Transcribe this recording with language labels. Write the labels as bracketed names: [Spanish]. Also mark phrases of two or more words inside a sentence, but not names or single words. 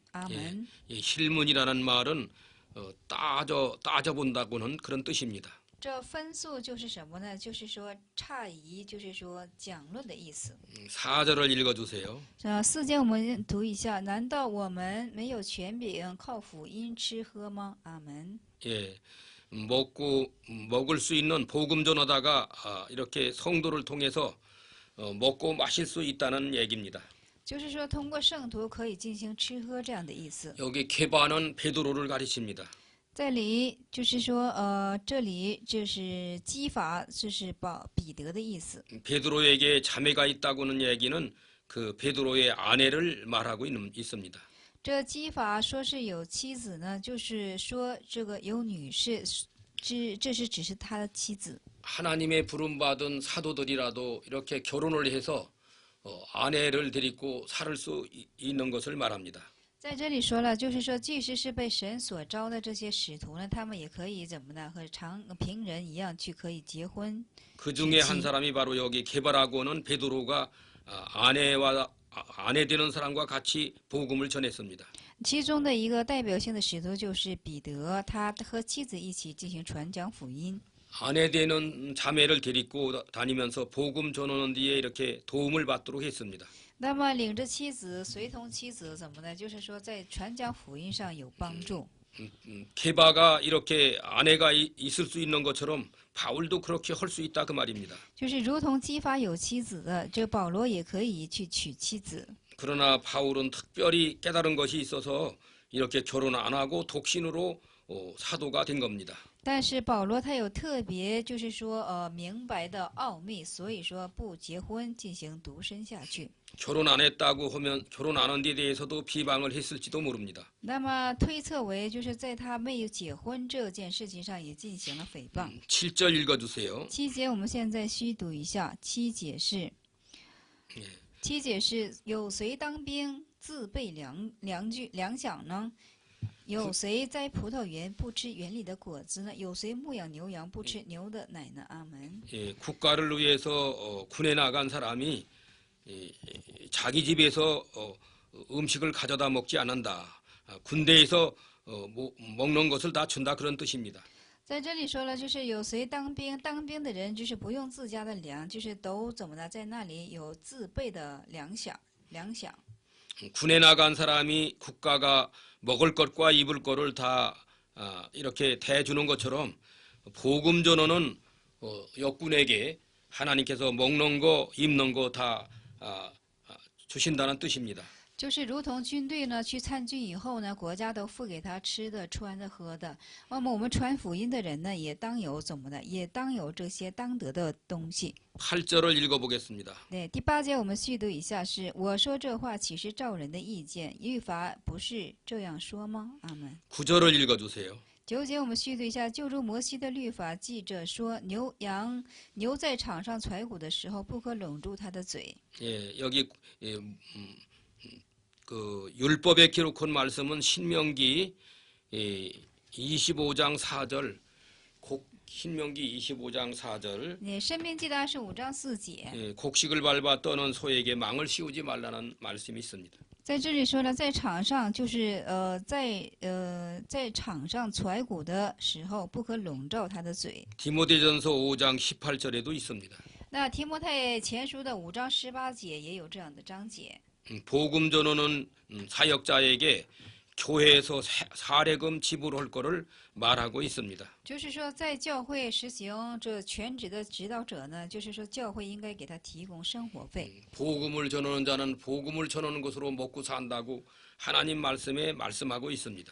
[Chinese] 阿门。 [Korean] 이 실문이라는 말은 따져본다고는 그런 뜻입니다. [Chinese] 这分诉就是什么呢？就是说诧疑，就是说讲论的意思。 [Korean] 4절을 읽어주세요. [Chinese] 4 节我们读一下：难道我们没有权柄靠福音吃喝吗？阿门。 [Korean] 예, 먹을 수 있는 복음 전하다가 이렇게 성도를 통해서 먹고 마실 수 있다는 얘기입니다. [Chinese] 就是说通过圣徒可以进行吃喝这样的意思。 [Korean] 여기 케바는 베드로를 가리킵니다. [Chinese] 这里就是说，这里就是基法，就是彼得的意思。 [Korean] 베드로에게 자매가 있다고는 얘기는 그 베드로의 아내를 말하고 있습니다. [Chinese] 这基法说是有妻子呢，就是说这个有女士，这是只是他的妻子。 [Korean] 하나님의 부름받은 사도들이라도 이렇게 결혼을 해서 아내를 데리고 살 수 있는 것을 말합니다. [Chinese] 在这里说了，就是说，即使是被神所招的这些使徒呢，他们也可以怎么呢？和平人一样去可以结婚。 [Korean] 그 중에 한 사람이 바로 여기 게바라고는 베드로가 아내 되는 사람과 같이 복음을 전했습니다. [Chinese] 其中的一个代表性的使徒就是彼得，他和妻子一起进行传讲福音。 [Korean] 아내 되는 자매를 데리고 다니면서 복음 전하는 뒤에 이렇게 도움을 받도록 했습니다. [Chinese] 那么领着妻子，随同妻子怎么呢？就是说在传讲福音上有帮助。 [Korean] 케바가 이렇게 아내가 있을 수 있는 것처럼 바울도 그렇게 할 수 있다 그 말입니다. [Chinese] 就是如同基法有妻子的，这保罗也可以去娶妻子。 [Korean] 그러나 바울은 특별히 깨달은 것이 있어서 이렇게 결혼 안 하고 독신으로 사도가 된 겁니다. [Chinese] 但是保罗他有特别，就是说明白的奥秘，所以说不结婚进行独身下去。 [Korean] 결혼 안 했다고 하면 결혼 안 한 데 대해서도 비방을 했을지도 모릅니다. [Chinese] 那么推测为，就是在他没有结婚这件事情上也进行了诽谤。 [Korean] 7절 읽어주세요. [Chinese] 7 节我们现在虚读一下。7节是，7节是有谁当兵自备粮饷呢？有谁栽葡萄园不吃园里的果子呢？有谁牧养牛羊不吃牛的奶呢？阿门。 [Korean] 예, 국가를 위해서 군에 나간 사람이 자기 집에서 음식을 가져다 먹지 않는다. 군대에서 먹는 것을 다 준다 그런 뜻입니다. [Chinese] 在这里说了，就是有谁当兵的人，就是不用自家的粮，就是都怎么的，在那里有自备的粮饷。 [Korean] 군에 나간 사람이 국가가 먹을 것과 입을 것을 다 이렇게 대주는 것처럼 복음 전언은 역군에게 하나님께서 먹는 거, 입는 거 다 주신다는 뜻입니다. [Chinese] 就是如同军队呢去参军以后呢，国家都付给他吃的、穿的、喝的。那么我们传福音的人呢，也当有怎么的，也当有这些当得的东西。 [Korean] 8절을 읽어보겠습니다. [Chinese] 对，第8节我们续读一下是：我说这话岂是照人的意见？律法不是这样说吗？阿门。 [Korean] 9절을 읽어주세요. [Chinese] 9 节我们续读一下：就如摩西的律法记着说，牛在场上踹骨的时候，不可拢住它的嘴。 [Korean] 예, 여기 그 율법에 기록한 말씀은 신명기 25장 4절 신명기 25장 4절 [Chinese] 申命记的25章4节， [Korean] 곡식을 밟아 떠는 소에게 망을 씌우지 말라는 말씀이 있습니다. [Chinese] 在这里说了，在场上就是在场上踹鼓的时候，不可笼罩他的嘴。 [Korean] 디모데전서 5장 18절에도 있습니다. [Chinese] 那提摩太前书的5章18节也有这样的章节。 [Korean] 복음 전호는 사역자에게 교회에서 사례금 지불할 것을 말하고 있습니다. [Chinese] 就是说，在教会实行这全职的指导者呢，就是说教会应该给他提供生活费。 [Korean] 복음을 전하는 자는 복음을 전하는 것으로 먹고 산다고 하나님 말씀에 말씀하고 있습니다.